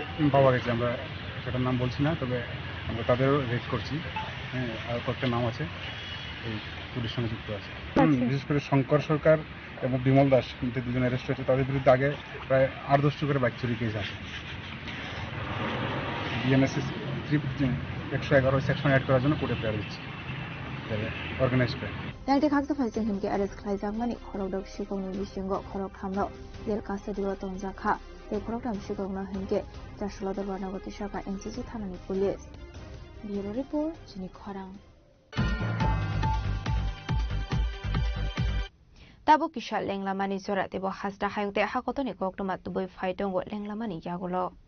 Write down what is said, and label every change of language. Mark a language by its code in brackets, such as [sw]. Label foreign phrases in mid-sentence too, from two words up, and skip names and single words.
[bn] পাওয়া গেছে আমরা সেটার নাম বলছি না তবে আমরা তাদেরও রেড করছি হ্যাঁ আর কয়েকটা নাম আছে এই পুলিশের সঙ্গে যুক্ত আছে বিশেষ করে শঙ্কর সরকার এবং বিমল দাস কিন্তু দুজন অ্যারেস্ট হয়েছে তাদের বিরুদ্ধে আগে প্রায় 8-10টি করে বাইক চুরি কেস আছে বিএনএসএস 111 সেকশন অ্যাড করার জন্য কোর্টে প্রেয়ার দিচ্ছে [en] organised crime [trp] Dangte khaksa phasing himke arrest khlaijak mani khorok dok sikongni bisingo khorok thamro jel custody o tongjakha te khorok tham sikongno himke Jasula Dorbanagoti Saka NCC thanani [en] police bureau report [trp] chini khorang Tabo kishal lenglamani zora tebo hasda hayungte hakotoni koktomat tuboi phaitongo lenglamani yagulo